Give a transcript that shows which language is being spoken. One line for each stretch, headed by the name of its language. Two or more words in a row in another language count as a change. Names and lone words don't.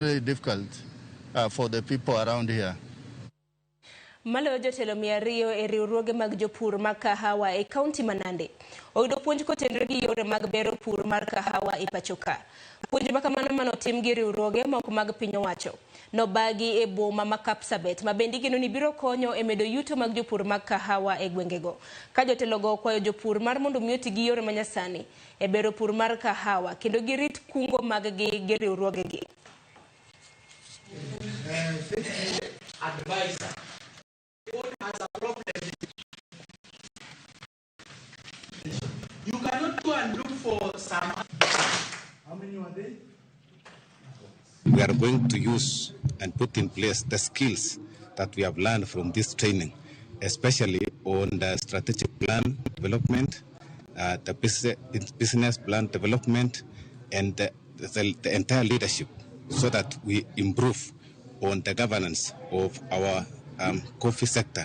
English: Very difficult for the people around here.
Luo (Kenya and Tanzania): Malo jotelo 200 e riwruoge mag jopur mag kahawa e kaunti ma Nandi oyudo puonj kotenore gi yore mag bero pur mar kahawa e pacho ka. Puonj ma kamano manotim gi riwruoge moko mag piny owacho nobagi e boma ma Kapsabet ma bende geno ni biro konyo e medo yuto mag jopur mag kahawa e gwengego. Ka jotelo go kwayo jopur mar mondo mioti gi yore manyasani e bero pur mar kahawa kendo girit kungo mag gi riwruoge gi.
English: Advisor. Has a problem. You cannot go and look for some. How many are they? We are going to use and put in place the skills that we have learned from this training, especially on the strategic plan development, the business plan development, and the entire leadership, so that we improve on the governance of our coffee sector.